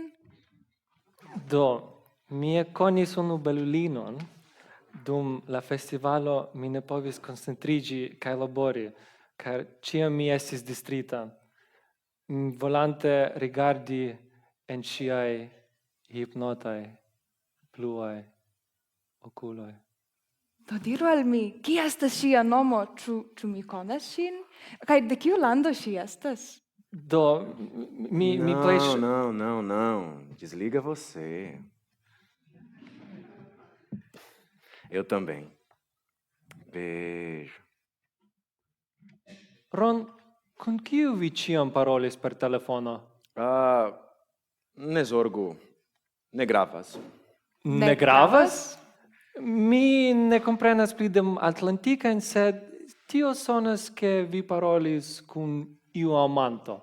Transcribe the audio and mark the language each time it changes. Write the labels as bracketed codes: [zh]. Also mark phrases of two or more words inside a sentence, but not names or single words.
[eo] Do, mi konis unu belulinon, dum la festivalo mi ne povis koncentriĝi kaj labori, car ĉiam mi estis distrita, volante rigardi en ŝiaj hipnotaj bluaj okuloj. Do diru al mi, kia estas ŝia nomo? Ĉu mi konas ŝin? Kaj de kiu lando ŝi estas? Do, mi plej... [pt] Não. Desliga você. Eu também. Beijo. [eo] Ron, kun kiu vi ĉiam parolis per telefono? Ne zorgu. Ne gravas. Ne gravas? Mi ne komprenas pli de Atlantikajn, sed tio sonas ke vi parolis kun iu amanto.